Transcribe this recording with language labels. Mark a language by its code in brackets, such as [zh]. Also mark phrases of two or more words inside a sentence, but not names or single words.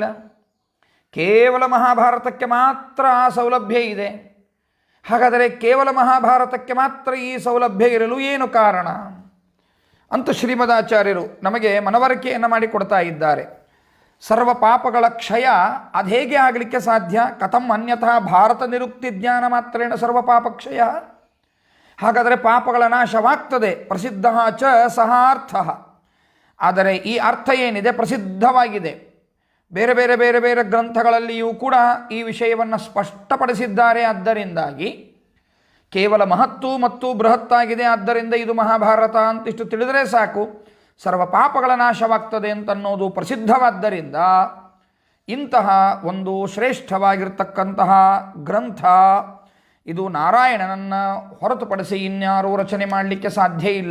[kn] ಕೇವಲ ಮಹಾಭಾರತಕ್ಕೆ ಮಾತ್ರ ಆ ಸೌಲಭ್ಯ ಇದೆ. ಹಾಗಾದರೆ ಕೇವಲ ಮಹಾಭಾರತಕ್ಕೆ ಮಾತ್ರ ಈ ಸೌಲಭ್ಯ ಇರಲು ಏನು ಕಾರಣ ಅಂತ ಶ್ರೀಮದಾಚಾರ್ಯರು ನಮಗೆ ಮನವರಿಕೆಯನ್ನು ಮಾಡಿಕೊಡ್ತಾ ಇದ್ದಾರೆ. ಸರ್ವ ಪಾಪಗಳ ಕ್ಷಯ ಅದೇಗೆ ಆಗಲಿಕ್ಕೆ ಸಾಧ್ಯ? [sa] ಕಥಂ ಅನ್ಯಥಾ ಭಾರತ ನಿರುಕ್ತಿ ಜ್ಞಾನ ಮಾತ್ರೇಣ ಸರ್ವ ಪಾಪಕ್ಷಯ. [kn] ಹಾಗಾದರೆ ಪಾಪಗಳ ನಾಶವಾಗ್ತದೆ. [sa] ಪ್ರಸಿದ್ಧ ಚ ಸಹ ಅರ್ಥ. [kn] ಆದರೆ ಈ ಅರ್ಥ ಏನಿದೆ ಪ್ರಸಿದ್ಧವಾಗಿದೆ. ಬೇರೆ ಬೇರೆ ಬೇರೆ ಬೇರೆ ಗ್ರಂಥಗಳಲ್ಲಿಯೂ ಕೂಡ ಈ ವಿಷಯವನ್ನು ಸ್ಪಷ್ಟಪಡಿಸಿದ್ದಾರೆ. ಆದ್ದರಿಂದಾಗಿ ಕೇವಲ ಮಹತ್ತು ಮತ್ತು ಬೃಹತ್ತಾಗಿದೆ, ಆದ್ದರಿಂದ ಇದು ಮಹಾಭಾರತ ಅಂತಿಷ್ಟು ತಿಳಿದರೆ ಸಾಕು ಸರ್ವ ಪಾಪಗಳ ನಾಶವಾಗ್ತದೆ ಅಂತನ್ನೋದು ಪ್ರಸಿದ್ಧವಾದ್ದರಿಂದ ಇಂತಹ ಒಂದು ಶ್ರೇಷ್ಠವಾಗಿರ್ತಕ್ಕಂತಹ ಗ್ರಂಥ ಇದು ನಾರಾಯಣನನ್ನು ಹೊರತುಪಡಿಸಿ ಇನ್ಯಾರೂ ರಚನೆ ಮಾಡಲಿಕ್ಕೆ ಸಾಧ್ಯ ಇಲ್ಲ.